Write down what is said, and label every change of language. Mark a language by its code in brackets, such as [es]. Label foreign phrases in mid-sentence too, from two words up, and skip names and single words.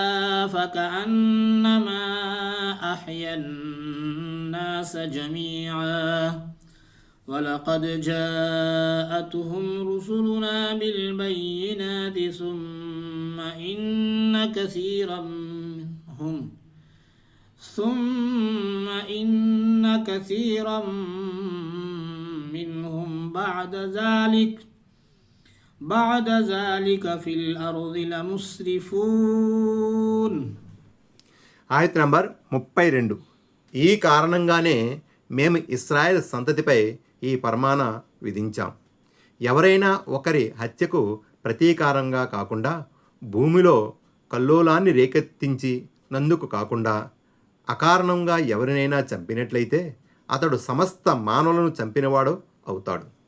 [ar] فكأنما أحيا الناس جميعا ولقد جاءتهم رسلنا بالبينات ثم إن كثيرا منهم بعد ذلك في الأرض لمسرفون. [te] ఆయత్ నంబర్ 32. ఈ కారణంగానే మేము ఇశ్రాయేల్ సంతతిపై ఈ ఫర్మాన విధించాం. ఎవరైనా ఒకరి హత్యకు ప్రతీకారంగా కాకుండా, భూమిలో కల్లోలాన్ని రేకెత్తించి నందుకు కాకుండా అకారణంగా ఎవరినైనా చంపినట్లయితే అతడు సమస్త మానవులను చంపినవాడు అవుతాడు.